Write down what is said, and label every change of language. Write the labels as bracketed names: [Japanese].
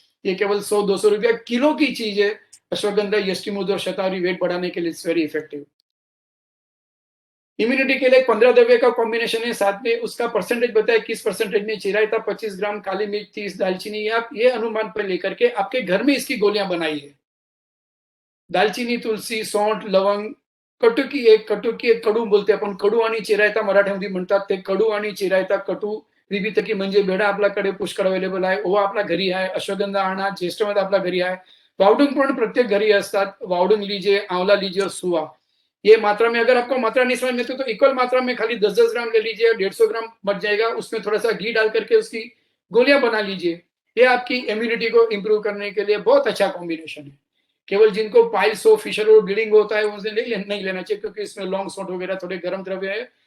[Hindi] ये केवल 100-200 रुपया किलो की चीज़ है। अश्वगंधा, यष्टिमूध और शतावरी वेट बढ़ाने के लिए [English] It's very effective. [Hindi] इम्यूनिटी के लिए 15 द्रव्य का कॉम्बिनेशन है, साथ में उसका परसेंटेज बताया किस परसेंटेज में चिरायता 25 ग्राम, काली मिर्च 30, दालचीनी। आप ये अनुमान पर लेकर के आपके घर में इसकी गोलियां बनाइए। [Marathi] दालचीनी, तुलसी, सौंठ, लवंग, कटुकी एक कडू बोलते आपण, कडू आणि चिरायता मराठीमध्ये म्हणतात. ते कडू आणि चिरायता, कटू विविधकी म्हणजे बेडा आपल्याकडे पुष्कळ अवेलेबल आहे. ओवा आपल्या घरी आहे, अश्वगंधा आणा, ज्येष्ठमध आपल्या घरी आहे. वावडूंग पण प्रत्येक घरी असतात. [Hindi] वावडूंग लीजिए, आंवला लीजिए और सुवा। ये मात्रा में, अगर आपको मात्रा नहीं समझ में आती तो इक्वल मात्रा में खाली 10-10 ग्राम ले लीजिए, 150 ग्राम बच जाएगा। उसमें थोड़ा-सा घी डाल करके उसकी गोलियां बना लीजिए। ये आपकी इम्यूनिटी को इंप्रूव करने के लिए बहुत अच्छा कॉम्बिनेशन है। केवल जिनको पाइल्स हो, फिशर हो, ब्लीडिंग होता है उसे नहीं लेना चाहिए, क्योंकि इसमें लॉन्ग शॉट वगैरह थोड़े गर्म द्रव्य है।